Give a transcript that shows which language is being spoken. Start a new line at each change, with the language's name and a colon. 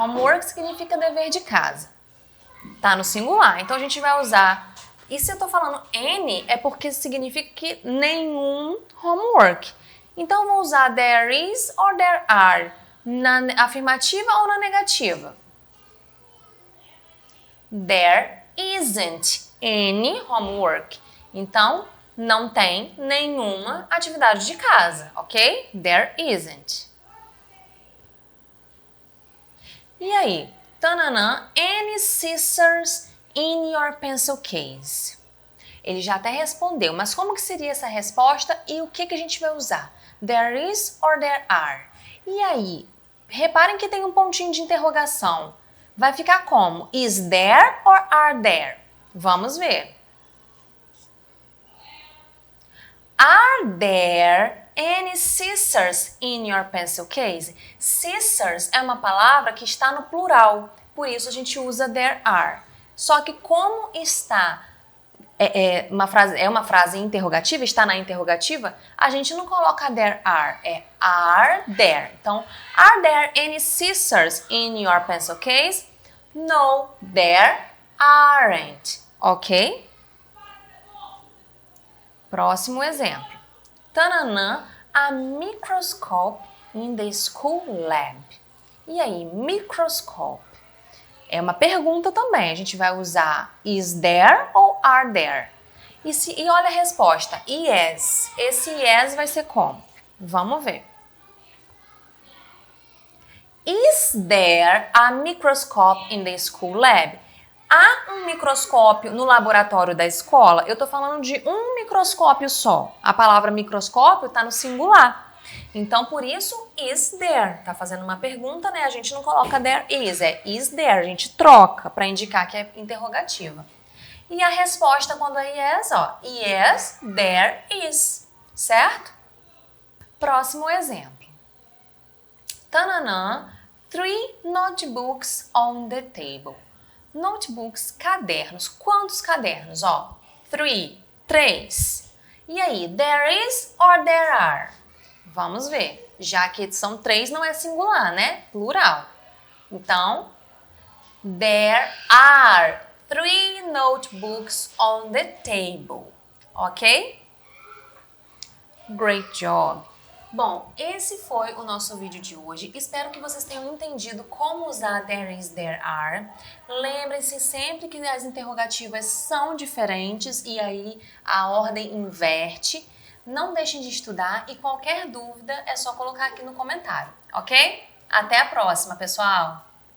Portuguese: Homework significa dever de casa. Tá no singular, então a gente vai usar. E se eu tô falando any, é porque significa que nenhum homework. Então eu vou usar
English: there is or there are
Portuguese: na afirmativa ou na negativa?
English: There isn't any homework.
Portuguese: Então não tem nenhuma atividade de casa, ok?
English: There isn't.
Portuguese: E aí?
English: Tananã, any scissors in your pencil case?
Portuguese: Ele já até respondeu, mas como que seria essa resposta e o que a gente vai usar?
English: There is or there are?
Portuguese: E aí, reparem que tem um pontinho de interrogação. Vai ficar como?
English: Is there or are there?
Portuguese: Vamos ver.
English: Are there any scissors in your pencil case?
Portuguese: Scissors é uma palavra que está no plural, por isso a gente usa there are. Só que como está uma frase interrogativa, está na interrogativa, a gente não coloca there are there.
English: Então, are there any scissors in your pencil case? No, there aren't. Ok?
Portuguese: Próximo exemplo.
English: Tananã, a microscope in the school lab.
Portuguese: E aí, microscope? É uma pergunta também. A gente vai usar is there ou are there? E olha a resposta, yes. Esse yes vai ser como? Vamos ver.
English: Is there a microscope in the school lab?
Portuguese: Há um microscópio no laboratório da escola? Eu tô falando de um microscópio só. A palavra microscópio tá no singular. Então, por isso, is there. Tá fazendo uma pergunta, né? A gente não coloca there is, é is there. A gente troca para indicar que é interrogativa. E a resposta quando é yes, ó.
English: Yes, there is.
Portuguese: Certo? Próximo exemplo.
English: Tananã, 3 notebooks on the table.
Portuguese: Notebooks, cadernos. Quantos cadernos? Ó, 3.
English: E aí, there is or there are?
Portuguese: Vamos ver. Já que são 3, não é singular, né? Plural.
English: Então, there are 3 notebooks on the table. Ok? Great job!
Portuguese: Bom, esse foi o nosso vídeo de hoje. Espero que vocês tenham entendido como usar there is, there are. Lembrem-se sempre que as interrogativas são diferentes e aí a ordem inverte. Não deixem de estudar e qualquer dúvida é só colocar aqui no comentário, ok? Até a próxima, pessoal!